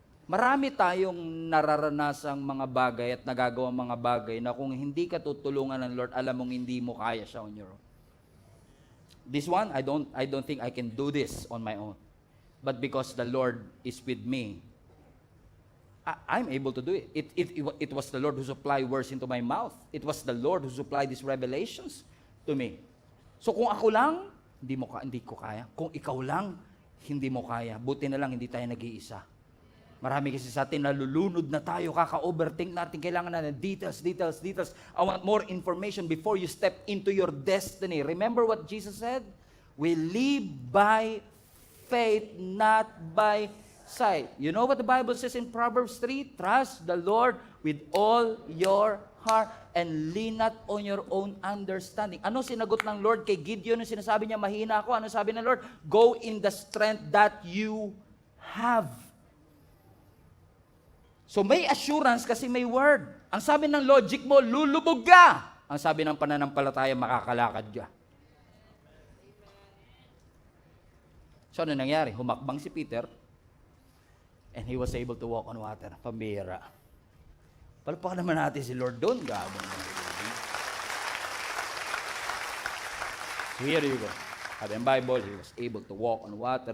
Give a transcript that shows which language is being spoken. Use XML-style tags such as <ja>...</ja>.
<tl>Marami tayong nararanasang mga bagay at nagagawang mga bagay na kung hindi ka tutulungan ng Lord, alam mong hindi mo kaya siya</tl> <en>on your own. This one, I don't think I can do this on my own. But because the Lord is with me, I'm able to do it. It was the Lord who supplied words into my mouth. It was the Lord who supplied these revelations to me.</en> <tl>So kung ako lang, hindi ko kaya. Kung ikaw lang, hindi mo kaya. Buti na lang hindi tayo nag-iisa. Marami kasi sa atin, nalulunod na tayo, kaka-overthink natin, kailangan natin details.</tl> <en>I want more information before you step into your destiny. Remember what Jesus said? We live by faith, not by sight. You know what the Bible says in Proverbs 3? Trust the Lord with all your heart and lean not on your own understanding.</en> <tl>Ano sinagot ng Lord kay Gideon? Nung sinasabi niya, mahina ako. Ano sabi ng Lord?</tl> <en>Go in the strength that you have.</en> <tl>So may assurance kasi may word. Ang sabi ng logic mo, lulubog ka. Ang sabi ng pananampalataya, makakalakad ka. So ano nangyari? Humakbang si Peter</tl> <en>and he was able to walk on water.</en> <tl>Pambira. Palpakan naman natin si Lord doon. Gabang.</tl> <en>Here you go.</en> <tl>Sabi ang Bible,</tl> <en>he was able to walk on water.</en>